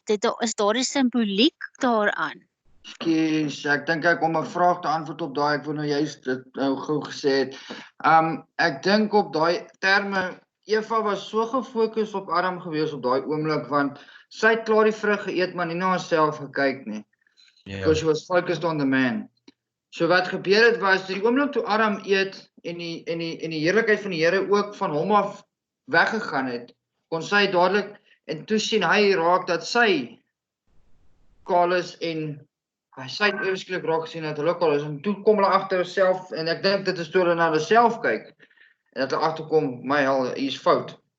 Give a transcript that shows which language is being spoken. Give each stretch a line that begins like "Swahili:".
Afrikaans: Is daar 'n simboliek daaraan? Ekskuus, ek dink ek om 'n vraag te antwoord op daai, ek wou nou juist dit nou gou gesê het. Ek dink op daai terme, Eva was so gefokus op Adam gewees op daai oomblik, want sy het klaar die vrug geëet, maar nie na haarself gekyk nie.
English: Because she was focused on the man.
Afrikaans: So wat gebeur het was, die oomblik toe Adam eet en die heerlikheid van die Here ook van hom af weggegaan het, kon sy dadelik, en toe sien hy raak dat sy kaal is, en sy het ewesklik raak gesien dat hulle kaal is, en toe kom hulle agter haarself, en ek dink dit is toe hulle na hulle self kyk, en dat hulle agterkom, my hel, hier is fout.